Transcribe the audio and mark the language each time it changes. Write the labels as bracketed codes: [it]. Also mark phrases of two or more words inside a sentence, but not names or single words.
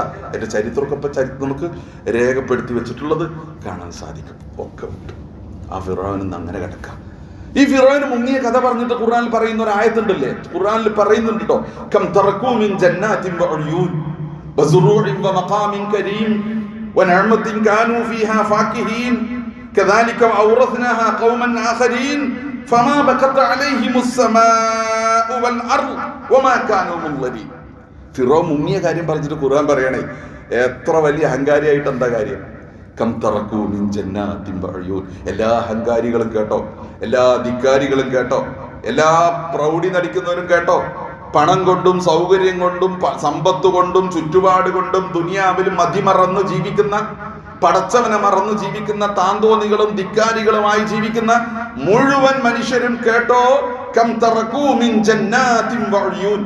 [ml] എൻ്റെ ചരിത്രമൊക്കെ നമുക്ക് രേഖപ്പെടുത്തി വെച്ചിട്ടുള്ളത് കാണാൻ സാധിക്കും. ഒക്കെ വിട്ടു ആ ഫിറഔൻ അങ്ങനെ കിടക്കുക. ഈ ഫിറഔൻ മുങ്ങിയ കഥ പറഞ്ഞിട്ട് ഖുർആനിൽ പറയുന്ന ഒരു ആയത്തുണ്ടല്ലേ, ഖുർആനിൽ പറയുന്നുണ്ട് കേട്ടോ, [ar] كم تركوا من جنات وعيون وزروع ومقام كريم ونعمة كانوا فيها فاكهين كذلك وأورثناها قوما آخرين فما بكت عليهم السماء والأرض وما كانوا منظرين. [ml] ഫിറഔൻ മുങ്ങിയ കാര്യം പറഞ്ഞിട്ട് ഖുർആൻ പറയണേ, എത്ര വലിയ അഹങ്കാരിയായിട്ട് എന്താ കാര്യം. [ar] كم تركوا من جنات وعيون. [ml] എല്ലാ അഹങ്കാരികളും കേട്ടോ, എല്ലാ ധിക്കാരികളും കേട്ടോ, എല്ലാ പ്രൗഢി നടിക്കുന്നവരും കേട്ടോ, പണം കൊണ്ടും സൗകര്യം കൊണ്ടും സമ്പത്ത് കൊണ്ടും ചുറ്റുപാട് കൊണ്ടും ദുനിയാവിൽ മതിമറന്ന് ജീവിക്കുന്ന, പടച്ചവനെ മറന്ന് ജീവിക്കുന്ന താന്തോന്നികളും ധിക്കാരികളുമായി ജീവിക്കുന്ന മുഴുവൻ മനുഷ്യരും കേട്ടോ, [ar] كم تركوا من جنات وعيون.